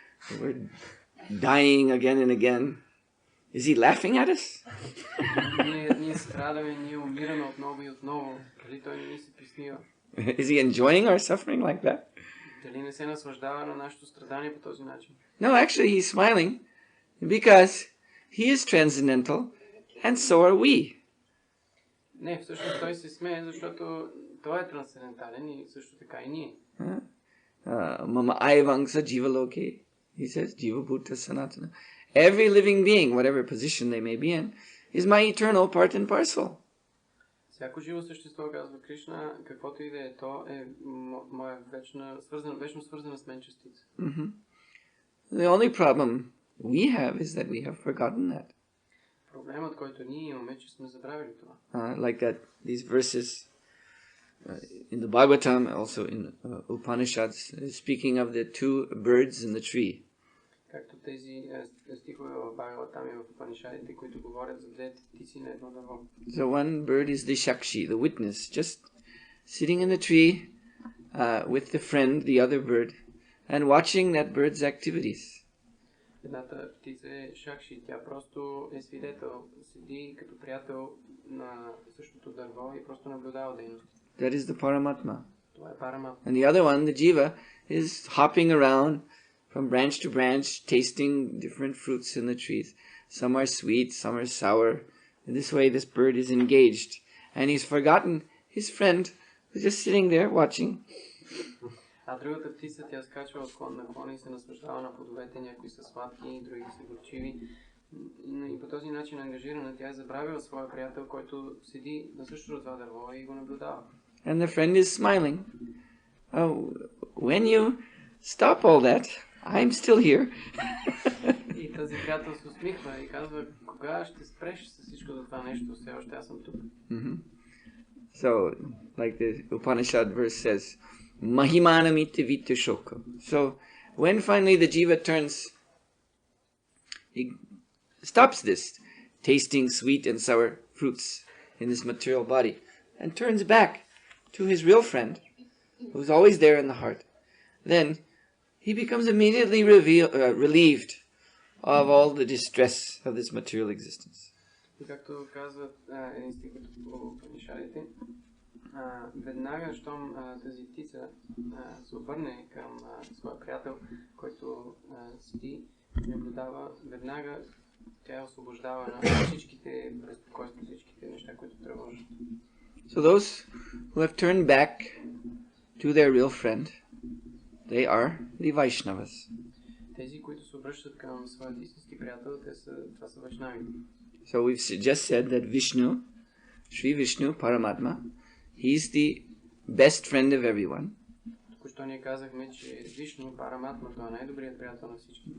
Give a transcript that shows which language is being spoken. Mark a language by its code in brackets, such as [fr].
[en] We're dying again and again. Is he laughing at us? [bg] Ние страдаме, ние умираме отново и отново. Дали той не ни се присмива? [en] Is he enjoying our suffering like that? [bg] Дали не се наслаждава на нашето страдание по този начин? [en] No, actually he's smiling because he is transcendental and so are we. [bg] Не, всъщност той се смее, защото той е трансцендентален и също така и ние. [sa] Mama Aivangsa Jiva Loke, [en] he says, [sa] Jiva Bhuta Sanatana. [en] Every living being, whatever position they may be in, is my eternal part and parcel. [bg] Всяко живо същество, казва Кришна, каквото и да е, то е моя вечно свързана с мен частица. [en] The only problem we have is that we have forgotten that. [bg] Проблемът, който ние имаме, че сме забравили това. [en] Like that, these verses in the Bhagavatam, also in Upanishads, speaking of the two birds in the tree. [bg] Както тези стихове в Бхагаватам и в Упанишадите, които говорят за двете птици на едно дърво. [en] So one bird is the Shakshi, the witness, just sitting in the tree with the friend, the other bird, and watching that bird's activities. [bg] Едната птица е Шакши, тя просто е свидетел, седи като приятел на същото дърво и просто наблюдава дейност. [en] That is the Paramatma. [bg] Това е Параматма. [en] And the other one, the Jiva, is hopping around from branch to branch, tasting different fruits in the trees. Some are sweet, some are sour. In this way, this bird is engaged. And he's forgotten his friend who's just sitting there watching. [bg] А другата птица, тя скачва от клон на клон и се наслаждава на плодовете, някои са сладки, други са горчиви. И по този начин ангажирана, тя е забравила своя приятел, който седи на същото това дърво и го наблюдава. [en] And the friend is smiling. When you stop all that, I'm still here. [bg] И този приятел се усмихва и казва, кога ще спреш с всичко за това нещо, все още аз съм тук. [en] So, like the Upanishad verse says, [sa] Mahimanamiti Vita Shoka. [en] So, when finally the jiva turns, he stops this, tasting sweet and sour fruits in this material body, and turns back to his real friend, who's always there in the heart, then he becomes immediately relieved of all the distress of this material existence. [bg] И както казват един стих от Упанишадите, веднага, щом тази птица се обърне към своя приятел, който седи и наблюдава, веднага тя освобождава на всичките безпокойства, всичките неща, които тревожат. [en] So those who have turned back to their real friend, they are the Vaishnavas. [bg] Тези, които се обръщат към своят истински приятел, това са вайшнавите. [en] So we've just said that Vishnu, Sri Vishnu, Paramatma, he's the best friend of everyone. [bg] Току-що ние казахме, че Вишну, Параматма, това е най-добрият приятел на всички.